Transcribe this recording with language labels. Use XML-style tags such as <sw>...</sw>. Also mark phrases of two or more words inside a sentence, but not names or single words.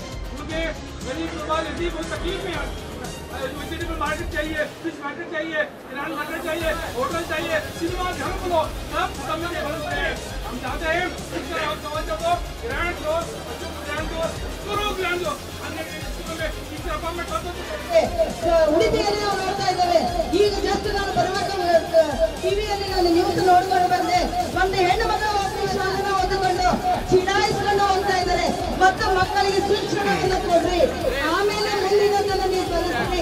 <hi>क्योंकि गरीब लोग तकलीफ में आते हैं।</hi> <en>vegetable market</en> <hi>चाहिए,</hi> <en>fish market</en> <hi>चाहिए, किराना मार्केट चाहिए, होटल चाहिए, सिनेमा घर बोलो, सब समझ के भरोसे हैं। हम चाहते हैं इस तरह आप समझ दो, ग्रांड दो, बच्चों को ग्रांड दो, करो ग्रांड दो, अन्य स्कूलों में इस तरह हम कर दो।</hi> <kn>ಉಳಿದಿಯಲ್ಲಿ ನಾವು ನೋಡ್ತಾ ಇದ್ದೇವೆ. ಈಗ ಜಸ್ಟ್ ನಾನು ಬರುವಾಗ ಟಿವಿಯಲ್ಲಿ ನಾನು ನ್ಯೂಸ್ ನೋಡ್ಕೊಂಡು ಬಂದೆ. ಒಂದು ಹೆಣ್ಣು ಮಗಳು ಶಾಲೆನ ಓದಿಕೊಂಡು ಚಿಡಾಯಿಸ್ಕೊಂಡು ಹೋಗ್ತಾ ಇದ್ದಾರೆ. ಮತ್ತು ಮಕ್ಕಳಿಗೆ ಶಿಕ್ಷಣವನ್ನು ಕೊಡ್ರಿ, ಆಮೇಲೆ ಮುಂದಿನ ನೀವು ಕಲಿಸ್ರಿ.</kn>